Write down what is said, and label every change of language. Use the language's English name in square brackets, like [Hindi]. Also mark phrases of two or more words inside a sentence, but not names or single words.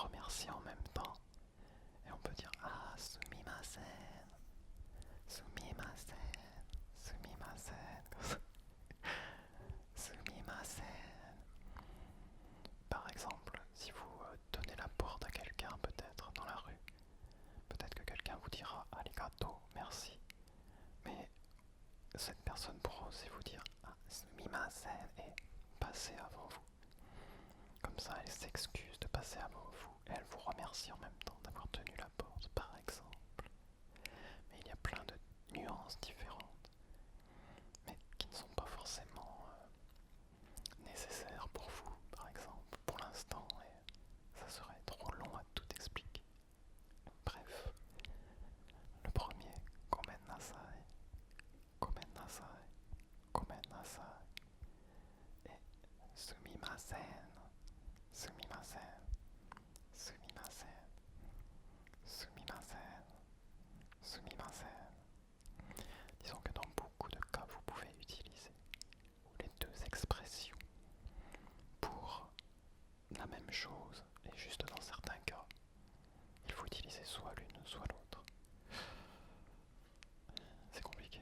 [French] remercie en même temps. Et on peut dire ah, [Japanese] すみません、すみません、すみません、すみません. [French] Par exemple, si vous donnez la porte à quelqu'un, peut-être dans la rue, peut-être que quelqu'un vous dira arigato, merci. Mais cette personne pourra aussi vous dire ah, sumimasen et passer avant vous. Comme ça, elle s'excuse de passer avant vous et elle vous remercie en même temps d'avoir tenu la porte, par exemple. Mais il y a plein de nuances différentes, mais qui ne sont pas forcément nécessaires pour vous, par exemple, pour l'instant, et ça serait trop long à tout expliquer. Bref, le premier, [Japanese] ごめんなさい、ごめんなさい、ごめんなさい, et すみません、すみません、すみません、すみません、すみません. [French] Disons que dans beaucoup de cas, vous pouvez utiliser les deux expressions pour la même chose, et juste dans certains cas, il faut utiliser soit l'une, soit l'autre. C'est compliqué?